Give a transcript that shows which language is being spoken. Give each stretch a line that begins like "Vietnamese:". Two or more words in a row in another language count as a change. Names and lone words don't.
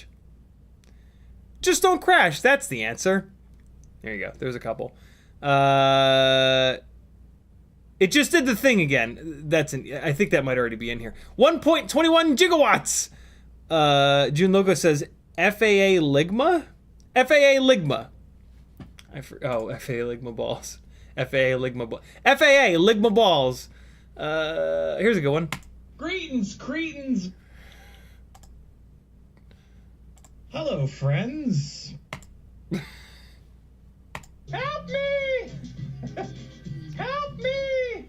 English: Just don't crash. That's the answer. There you go. There's a couple. It just did the thing again. I think that might already be in here. 1.21 gigawatts. June Logo says FAA Ligma? FAA Ligma. FAA Ligma balls. FAA Ligma balls. FAA Ligma balls. Here's a good one. Greetings, cretins. Hello, friends. Help me! Help me!